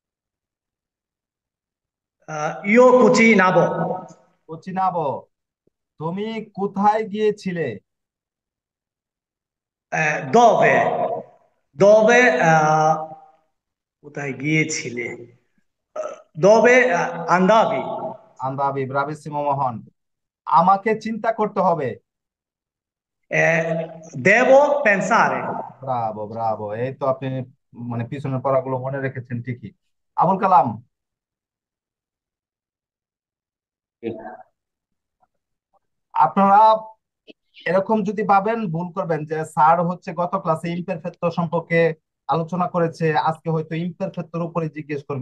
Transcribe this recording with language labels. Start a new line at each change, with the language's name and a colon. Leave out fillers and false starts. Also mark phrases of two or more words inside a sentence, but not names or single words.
Italian: Io cucinavo.
Bangla: কুচিনাবো। তুমি কোথায় গিয়েছিলে?
Italian: Dove? Dove
Bangla: কোথায় গিয়েছিলে?
Italian: Dove andavi? andavi, bravissimo
Bangla: মোহন। আমাকে চিন্তা করতে হবে।
Italian: Devo pensare? bravo bravo,
Bangla: এই তো আপনি মানে পিছনের পড়াগুলো মনে রেখেছেন ঠিকই। আবুল কালাম, আপনারা এরকম যদি ভাবেন ভুল করবেন যে স্যার হচ্ছে গত ক্লাসে ইমপারফেক্ট সম্পর্কে আলোচনা করেছে, আজকে হয়তো ইমপারফেক্টের উপরে জিজ্ঞেস করবে।